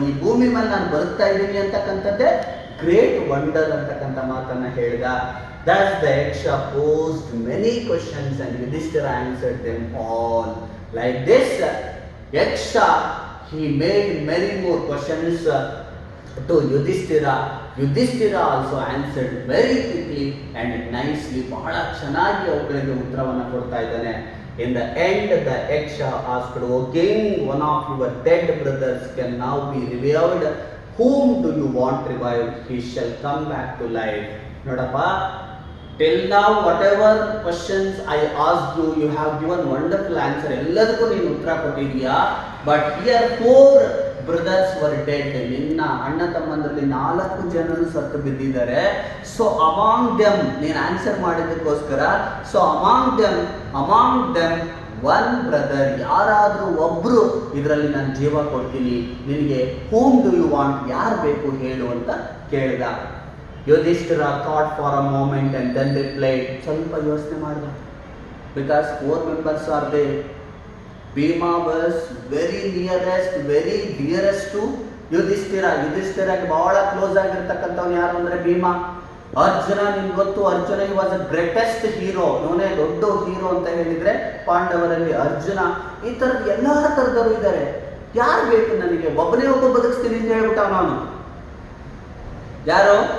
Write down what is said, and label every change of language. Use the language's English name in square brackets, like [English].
[Kannada] ಈ ಭೂಮಿ ಮೇಲೆ ನಾನು ಬದುಕ್ತಾ ಇದ್ದೀನಿ ಅಂತಕ್ಕಂಥದ್ದೇ ಗ್ರೇಟ್ ವಂಡರ್ ಅಂತಕ್ಕಂಥ ಮಾತನ್ನ ಹೇಳಿದ. [English] Thus the Yaksha posed many questions and Yudhishthira answered them all. Like this, Yaksha, he made many more questions to Yudhishthira. Yudhishthira also answered very quickly and nicely. [Kannada] ಬಹಳ ಚೆನ್ನಾಗಿ ಅವುಗಳಿಗೆ ಉತ್ತರವನ್ನು ಕೊಡ್ತಾ ಇದ್ದಾನೆ. [English] In the end, the Yaksha asked, O king, one of your dead brothers can now be revived. Whom do you want revived? He shall come back to life. [Kannada] ನೋಡಪ್ಪ, [English] till now whatever questions I asked you, you have given wonderful answer. [Kannada] ಎಲ್ಲದಕ್ಕೂ ನೀನು ಉತ್ತರ ಕೊಟ್ಟಿದೀಯಾ. [English] But here 4 brothers were dead. [Kannada] ನಿನ್ನ ಅಣ್ಣ ತಮ್ಮಂದರಲ್ಲಿ 4 ಜನರು ಸತ್ತು ಬಿದ್ದಿದ್ದಾರೆ. So among them ನೀನು answer ಮಾಡಿದಕ್ಕೋಸ್ಕರ, [English] so among them one brother, [Kannada] ಯಾರಾದರೂ ಒಬ್ರು ಇದರಲ್ಲಿ ನಾನು ಜೀವ ಕೊಡ್ತೀನಿ ನಿನಗೆ. [English] whom do you want, [Kannada] ಯಾರು ಬೇಕು ಹೇಳು ಅಂತ ಕೇಳಿದ. [English] Yudhishthira thought for a moment and then replied, [Kannada] ಸ್ವಲ್ಪ ಯೋಚನೆ ಮಾಡಿದ. [English] Because 4 members are there. Bhima was very dearest to Yudhishthira. [Kannada] ಯುಧಿಷ್ಠಿರಗೆ ಬಹಳ ಕ್ಲೋಸ್ ಆಗಿರ್ತಕ್ಕಂಥವ್ನು ಯಾರು ಅಂದ್ರೆ ಭೀಮ. ಅರ್ಜುನ, ನಿಮ್ಗೆ ಗೊತ್ತು, ಅರ್ಜುನ [English] ಈ was a greatest hero. [Kannada] ಇವನೇ ದೊಡ್ಡ ಹೀರೋ ಅಂತ ಹೇಳಿದ್ರೆ ಪಾಂಡವರಲ್ಲಿ ಅರ್ಜುನ. ಈ ತರದ ಎಲ್ಲಾ ತರದವರು ಇದ್ದಾರೆ. ಯಾರು ಬೇಕು ನನಗೆ? ಒಬ್ಬನೇ ಒಬ್ಬ ಬದುಕಿಸ್ತೀನಿ ಅಂತ ಹೇಳ್ಬಿಟ್ಟ ನಾನು. ಯಾರು?